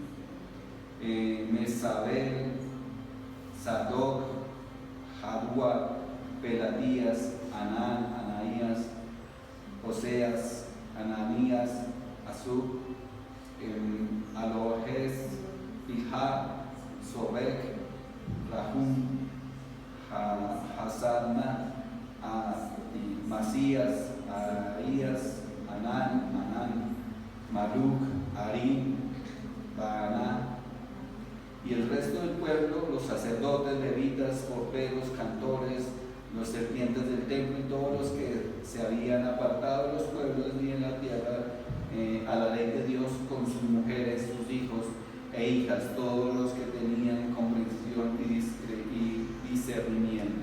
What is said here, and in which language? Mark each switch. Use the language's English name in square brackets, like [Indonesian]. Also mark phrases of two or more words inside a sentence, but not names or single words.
[Spanish] Mesabel, Sadoc, Jadua, Peladías, Anán, Anaías, Oseas, Ananías, Azub, Alojes, Fija, Sobek, Rahum, Hasadna, Masías, Aías, Anán, Maluk, Arim, Baaná, y el resto del pueblo, los sacerdotes, levitas, porteros, cantores, los sirvientes del templo y todos los que se habían apartado de los pueblos ni en la tierra a la ley de Dios con sus mujeres, sus hijos e hijas, todos los que tenían comprensión y discernimiento.